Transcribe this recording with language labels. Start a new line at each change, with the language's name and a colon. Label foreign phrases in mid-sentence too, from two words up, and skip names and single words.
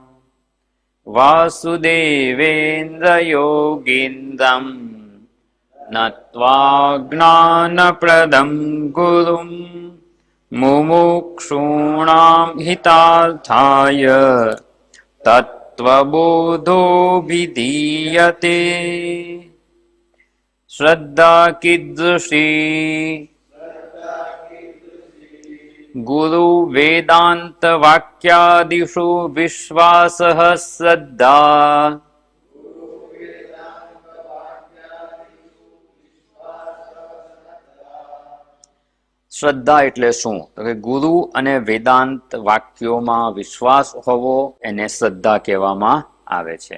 Sanskrit: वासुदेवेन्द्रयोगीन्द्रं नत्वा ज्ञानप्रदं गुरुं मुमुक्षूणां हितार्थाय तत्त्वबोधोऽभिधीयते। श्रद्धा कीदृशी गुरु वेदांत वाक्यादिषु विश्वासः श्रद्धा
Gujarati: શ્રદ્ધા એટલે શું? તો કે ગુરુ અને વેદાંત વાક્યોમાં વિશ્વાસ હોવો એને શ્રદ્ધા કહેવામાં આવે છે.